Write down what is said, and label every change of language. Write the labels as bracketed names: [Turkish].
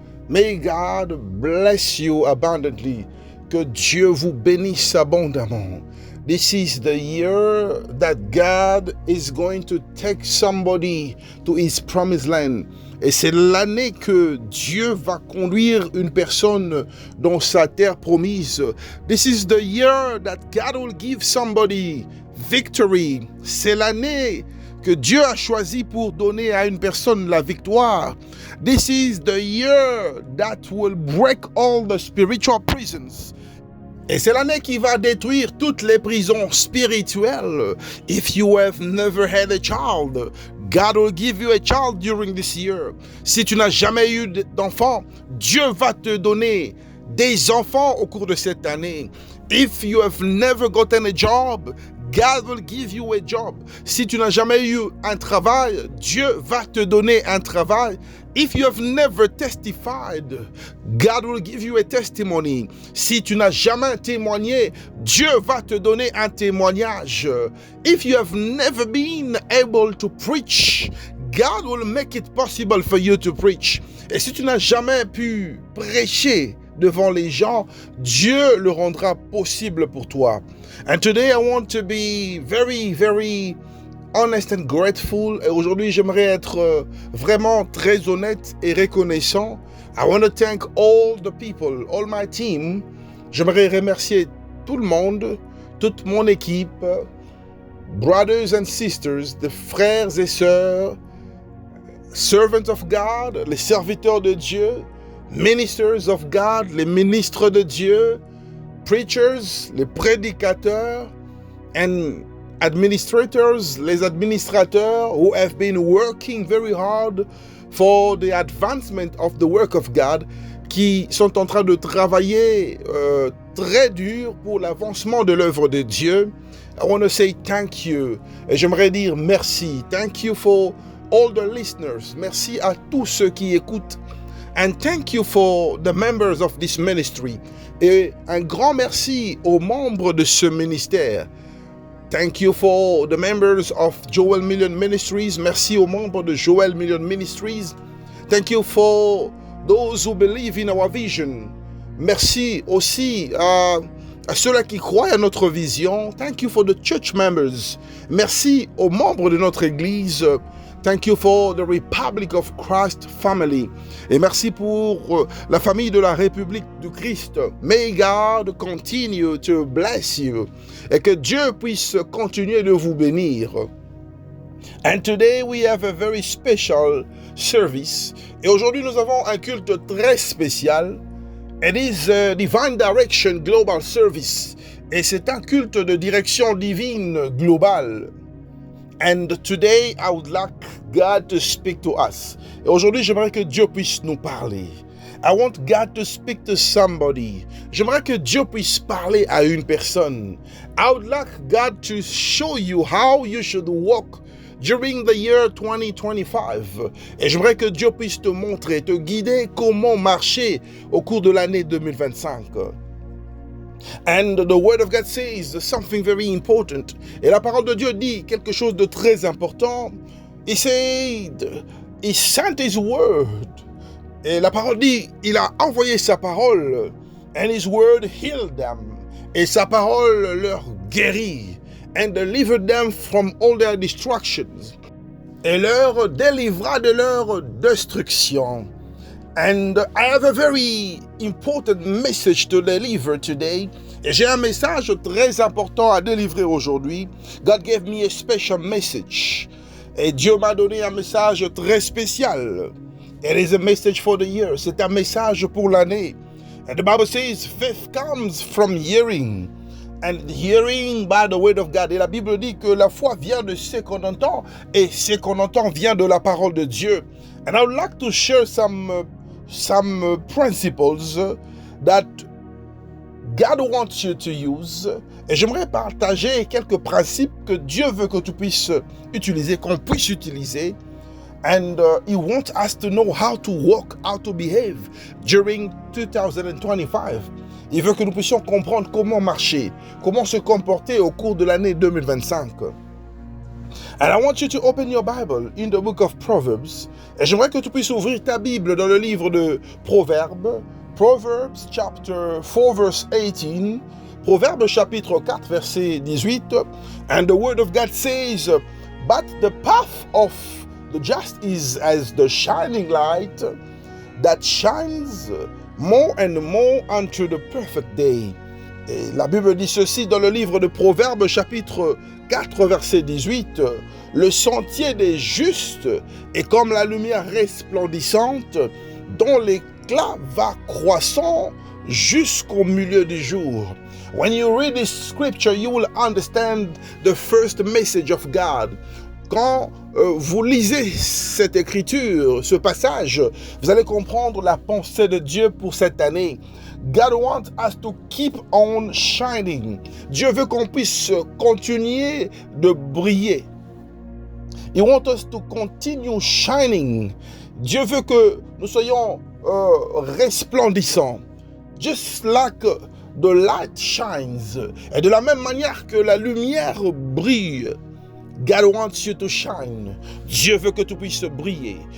[English] May God bless you abundantly. [French] Que Dieu vous bénisse abondamment. [English] This is the year that God is going to take somebody to His promised land. [French] Et c'est l'année que Dieu va conduire une personne dans sa terre promise. [English] This is the year that God will give somebody victory. [French] C'est l'année que Dieu a choisi pour donner à une personne la victoire. [English] This is the year that will break all the spiritual prisons. [French] Et c'est l'année qui va détruire toutes les prisons spirituelles. [English] If you have never had a child, God will give you a child during this year. [French] Si tu n'as jamais eu d'enfant, Dieu va te donner des enfants au cours de cette année. [English] If you have never gotten a job, God will give you a job. [French] Si tu n'as jamais eu un travail, Dieu va te donner un travail. [English] If you have never testified, God will give you a testimony. [French] Si tu n'as jamais témoigné, Dieu va te donner un témoignage. [English] If you have never been able to preach, God will make it possible for you to preach. [French] Et si tu n'as jamais pu prêcher devant les gens, Dieu le rendra possible pour toi. [English] And today I want to be very, very honest and grateful. [French] Et aujourd'hui, j'aimerais être vraiment très honnête et reconnaissant. [English] I want to thank all the people, all my team. [French] J'aimerais remercier tout le monde, toute mon équipe, [English] brothers and sisters, [French] de frères et sœurs, [English] servants of God, [French] les serviteurs de Dieu, [English] ministers of God, [French] les ministres de Dieu, [English] preachers, [French] les prédicateurs, [English] and administrators, [French] les administrateurs [English] who have been working very hard for the advancement of the work of God, [French] qui sont en train de travailler très dur pour l'avancement de l'œuvre de Dieu. [English] I want to say thank you. [French] Et j'aimerais dire merci. [English] Thank you for all the listeners. [French] Merci à tous ceux qui écoutent. [English] And thank you for the members of this ministry. [French] Et un grand merci aux membres de ce ministère. [English] Thank you for the members of Joel Million Ministries. [French] Merci aux membres de Joel Million Ministries. [English] Thank you for those who believe in our vision. [French] Merci aussi à ceux-là qui croient à notre vision. [English] Thank you for the church members. [French] Merci aux membres de notre Église. [English] Thank you for the Republic of Christ family. [French] Et merci pour la famille de la République du Christ. [English] May God continue to bless you. [French] Et que Dieu puisse continuer de vous bénir. [English] And today we have a very special service. [French] Et aujourd'hui nous avons un culte très spécial. [English] It is a Divine Direction Global Service. [French] Et c'est un culte de direction divine globale. [English] And today I would like God to speak to us. [French] Et aujourd'hui j'aimerais que Dieu puisse nous parler. [English] I want God to speak to somebody. [French] J'aimerais que Dieu puisse parler à une personne. [English] I would like God to show you how you should walk during the year 2025. [French] Et j'aimerais que Dieu puisse te montrer, te guider comment marcher au cours de l'année 2025. [English] And the word of God says something very important. [French] Et la parole de Dieu dit quelque chose de très important. [English] He said, he sent his word. [French] Et la parole dit, il a envoyé sa parole. [English] And his word healed them. [French] Et sa parole leur guérit. [English] And delivered them from all their destructions. [French] Et leur délivra de leur destruction. [English] And I have a very important message to deliver today. [French] Et j'ai un message très important à délivrer aujourd'hui. [English] God gave me a special message. [French] Et Dieu m'a donné un message très spécial. [English] It is a message for the year. [French] C'est un message pour l'année. [English] And the Bible says faith comes from hearing. And hearing by the word of God. [French] Et la Bible dit que la foi vient de ce qu'on entend. Et ce qu'on entend vient de la parole de Dieu. [English] And I would like to share some principles that God wants you to use. [French] Et j'aimerais partager quelques principes que Dieu veut que tu puisses utiliser, qu'on puisse utiliser. [English] And He wants us to know how to walk, how to behave during 2025. [French] Il veut que nous puissions comprendre comment marcher, comment se comporter au cours de l'année 2025. [English] And I want you to open your Bible in the book of Proverbs. [French] Et j'aimerais que tu puisses ouvrir ta Bible dans le livre de Proverbes. [English] Proverbs chapter 4 verse 18. [French] Proverbes chapitre 4 verset 18. [English] And the word of God says, but the path of the just is as the shining light that shines more and more unto the perfect day. [French] Et la Bible dit ceci dans le livre de Proverbes chapitre 4 verset 18. Le sentier des justes est comme la lumière resplendissante dont l'éclat va croissant jusqu'au milieu du jour. [English] When you read this scripture, you will understand the first message of God. [French] Quand vous lisez cette écriture, ce passage, vous allez comprendre la pensée de Dieu pour cette année. [English] God wants us to keep on shining. [French] Dieu veut qu'on puisse continuer de briller. [English] He wants us to continue shining. [French] Dieu veut que nous soyons resplendissants. [English] Just like the light shines. [French] Et de la même manière que la lumière brille, [English] God wants you to shine. [French] Dieu veut que tu puisses briller.